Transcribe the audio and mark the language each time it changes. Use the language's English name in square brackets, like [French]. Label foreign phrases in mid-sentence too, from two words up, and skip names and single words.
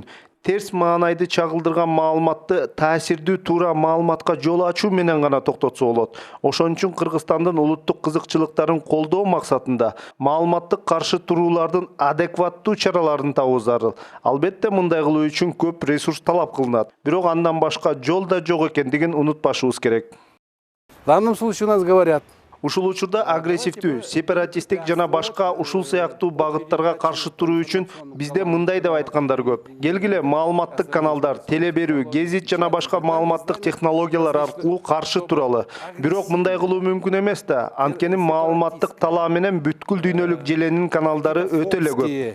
[Kyrgyz] Терс маанайды чагылдырган маалыматты таасирдүү туура маалыматка жол ачуу менен гана токтотсо болот. Ошон үчүн Кыргызстандын улуттук кызыкчылыктарын колдоо максатында маалыматтык каршы туруулардын адекваттуу чараларын табуу зарыл. Албетте мындай кылуу үчүн көп ресурс талап кылынат. Бирок андан башка жол да жок экендигин унутпашыбыз керек. [Russian] В данном случае у нас говорят, [Kyrgyz] Ушул учурда агрессивдүү, сепаратисттик жана башка ушул сыяктуу багыттарга каршы туруу үчүн бизде мындай деп айткандар көп. Келгиле маалыматтык каналдар, теле берүү, гезит жана башка маалыматтык технологиялар аркылуу каршы туралы. Бирок мындай кылуу мүмкүн эмес да. Анткени маалыматтык талаа менен бүткүл дүйнөлүк желенин каналдары өтө эле көп.